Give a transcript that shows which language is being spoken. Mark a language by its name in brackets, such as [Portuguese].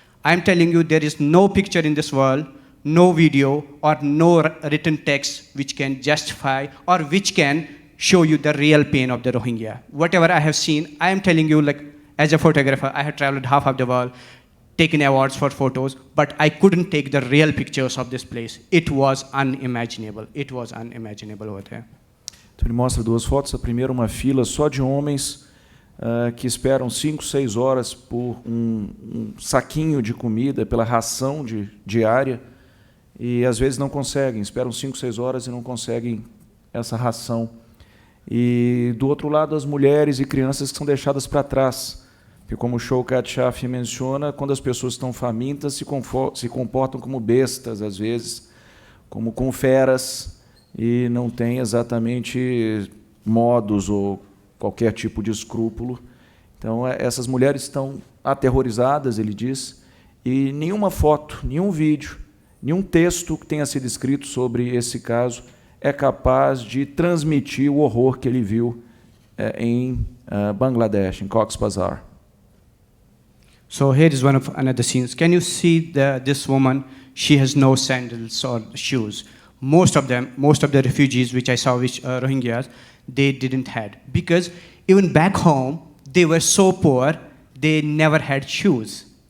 [English] I'm telling you, there is no picture in this world, no video, or no written text which can justify or which can show you the real pain of the Rohingya. Whatever I have seen, I am telling you, like, as a photographer, I have traveled half of the world, taken awards for photos, but I couldn't take the real pictures of this place. It was unimaginable. It was unimaginable over there. [Portuguese] Então ele mostra 2 fotos. A primeira, uma fila só de homens que esperam 5, 6 horas por um saquinho de comida, pela ração diária, e às vezes não conseguem, esperam 5, 6 horas e não conseguem essa ração. E do outro lado, as mulheres e crianças que são deixadas para trás, porque como o Showkat Shafi menciona, quando as pessoas estão famintas, se comportam como bestas, às vezes, como com feras, e não têm exatamente modos ou qualquer tipo de escrúpulo. Então, essas mulheres estão aterrorizadas, ele diz, e nenhuma foto, nenhum vídeo, nenhum texto que tenha sido escrito sobre esse caso é capaz de transmitir o horror que ele viu em Bangladesh, em Cox's Bazar. [English] So here is one of another scenes. Can you see this woman? She has no sandals or shoes. Most of the refugees which I saw, which Rohingyas, they didn't had, because even back home they were so poor they never had shoes.